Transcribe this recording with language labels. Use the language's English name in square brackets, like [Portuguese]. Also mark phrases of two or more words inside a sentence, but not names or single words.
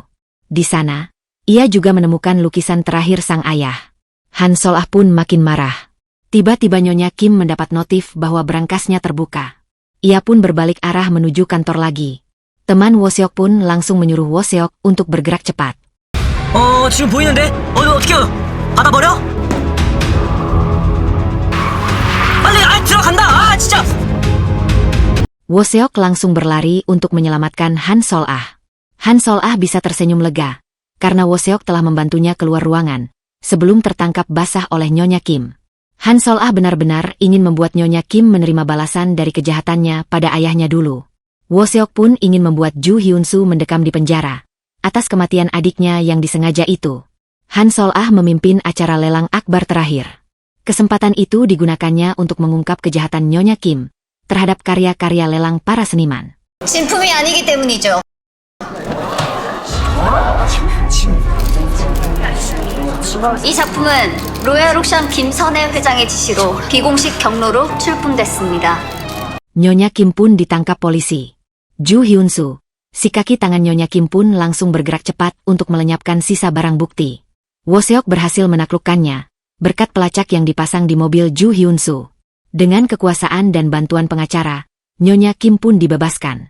[Indonesian] Di sana, ia juga menemukan lukisan terakhir sang ayah. Han Sol-ah pun makin marah. Tiba-tiba Nyonya Kim mendapat notif bahwa berangkasnya terbuka. Ia pun berbalik arah menuju kantor lagi. Teman Woseok pun langsung menyuruh Woseok untuk bergerak cepat. [Korean] 지금 보이는데? 어떻게 받아버려? 빨리, 들어간다! 진짜! [Indonesian] Woseok langsung berlari untuk menyelamatkan Han Sol-ah. Han Sol-ah bisa tersenyum lega, karena Woseok telah membantunya keluar ruangan, sebelum tertangkap basah oleh Nyonya Kim. Han Sol-ah benar-benar ingin membuat Nyonya Kim menerima balasan dari kejahatannya pada ayahnya dulu. Woseok pun ingin membuat Ju Hyun-soo mendekam di penjara atas kematian adiknya yang disengaja itu. Han Sol-ah memimpin acara lelang akbar terakhir. Kesempatan itu digunakannya untuk mengungkap kejahatan Nyonya Kim terhadap karya-karya lelang para seniman. [Korean] 신품이 아니기 때문이죠. 이 작품은 로얄 옥션 김선혜 회장의 지시로 비공식 경로로 출품됐습니다. [Indonesian] Nyonya Kim pun ditangkap polisi. Ju Hyun-soo, si kaki tangan Nyonya Kim pun langsung bergerak cepat untuk melenyapkan sisa barang bukti. Woseok berhasil menaklukkannya, berkat pelacak yang dipasang di mobil Ju Hyun-soo. Dengan kekuasaan dan bantuan pengacara, Nyonya Kim pun dibebaskan.